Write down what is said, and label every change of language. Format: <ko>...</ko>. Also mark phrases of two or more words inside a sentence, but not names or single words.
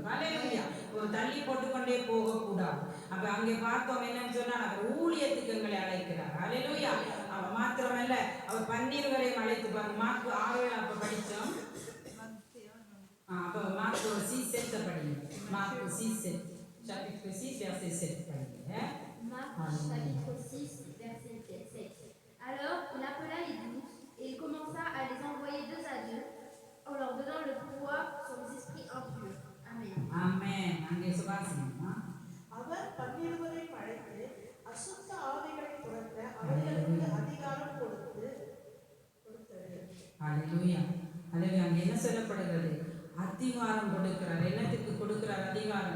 <ta>ஹalleluya. ஒரு தள்ளி போட்டுக்கொண்டே போகக்கூடாது. அப்ப அங்கே பார்த்தோம் என்னன்னு சொன்னா அவர் ஊழியத்துக்கு எங்களை அழைக்கிறார். ஹalleluya. அவர் மாத்திரமல்ல, அவர் 12 வரையும் அழைத்து பாருங்க. மார்க் 6 அப்ப படிச்சோம். அப்ப மார்க் 6 படிங்க. மார்க் 6</ta> <fr>chapitre 6 verset 7</fr> <ta>படிங்க.</ta> <fr>Marc chapitre 6 verset 7. Alors il appela les 12 et il commença à les envoyer deux à deux en leur donnant le pouvoir sur les esprits impurs. Amen.</fr> <ta>Amen. அங்கே சுபாசிமா. அவர் 12 அழைத்து அசுத்த ஆவிகளை துரத்த அவர்களுக்கு அதிகாரம் கொடுத்தது. ஹalleluya. ஹalleluya. அங்கே என்ன சொல்லப்படுகிறது? அதிகாரம் கொடுக்கிறார். என்னத்துக்கு கொடுக்கிறார் அதிகாரம்?</ta>